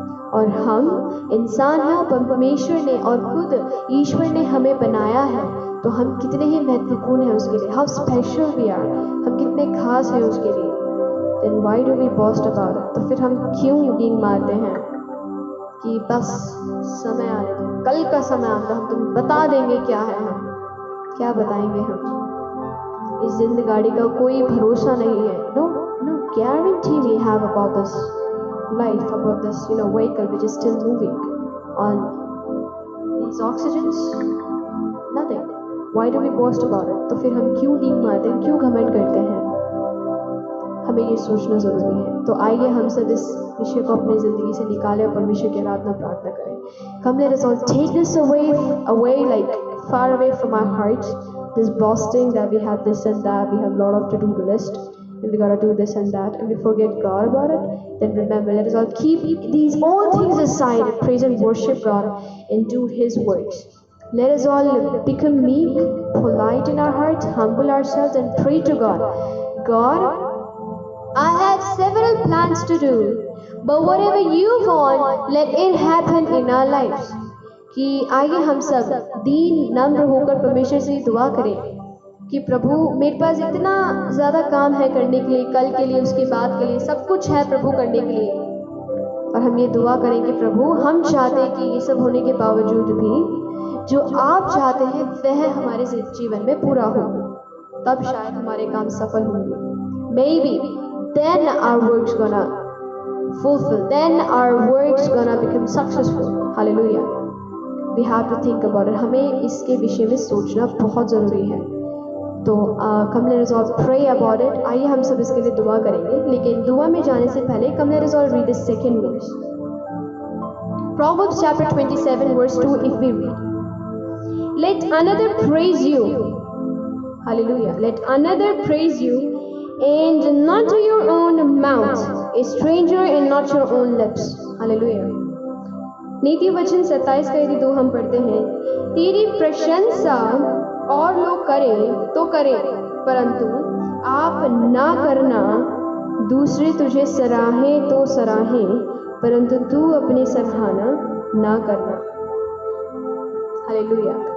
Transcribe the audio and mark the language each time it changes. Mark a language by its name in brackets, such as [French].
[Hindi] और हम इंसान हैं और परमेश्वर ने और खुद ईश्वर ने हमें बनाया है, तो हम कितने ही महत्वपूर्ण हैं उसके लिए, [English] how special we are, [Hindi] हम कितने खास हैं उसके लिए। [English] Then why do we boast about it? [Hindi] तो फिर हम क्यों डींग मारते हैं कि बस समय आने दो, कल का समय आने दो, हम तुम बता देंगे क्या है, हम क्या बताएंगे। हम इस जिंदगाड़ी का कोई भरोसा नहीं है। [English] No guarantee we have about this life, about this vehicle which is still moving on these oxygens, nothing. Why do we boast about it? [Hindi] तो फिर हम क्यों डींग मारते हैं, क्यों घमंड करते हैं? हमें ये सोचना जरूरी है। तो आइए हम सब इस विषय को अपनी जिंदगी से निकालें और परमेश्वर की आराधना प्रार्थना करें। [English] Come, let us all take this away like far away from our hearts, this boasting that we have this and that, we have a lot of to-do list and we gotta do this and that, and we forget God about it. Then remember, let us all keep these all things aside and praise and worship God and do His works. Let us all become meek, polite in our hearts, humble ourselves and pray to God. God, I have several plans to do, but whatever you want, let it happen in our lives. [Hindi] कि आइए हम सब दीन नम्र होकर परमेश्वर से दुआ करें कि प्रभु, मेरे पास इतना ज़्यादा काम है करने के लिए, कल के लिए, उसके बाद के लिए, सब कुछ है प्रभु करने के लिए। और हम ये दुआ करेंगे, प्रभु हम चाहते हैं कि ये सब होने के बावजूद भी जो आप चाहते हैं वह हमारे जीवन में पूरा हो, तब शायद हमारे काम सफल होंगे। [English] Maybe then our work's gonna fulfill, then our work's gonna become successful. Hallelujah. We have to think about it. [Hindi] हमें इसके विषय में सोचना बहुत ज़रूरी है। [English] तो come let us all pray about it. [Hindi] आइए हम सब इसके लिए दुआ करेंगे, लेकिन दुआ में जाने से पहले [English] come let us all read the second verse. Proverbs chapter 27 verse 2 if we read. Let another praise you. Hallelujah. Let another praise you and not to your own mouth, a stranger and not your own lips. Hallelujah. [Hindi] नीति वचन 27 का यदि 2 हम पढ़ते हैं, तेरी प्रशंसा और लोग करें तो करें, परंतु आप ना करना, दूसरे तुझे सराहें तो सराहें, परंतु तू अपनी सराहना ना करना। हालेलुया।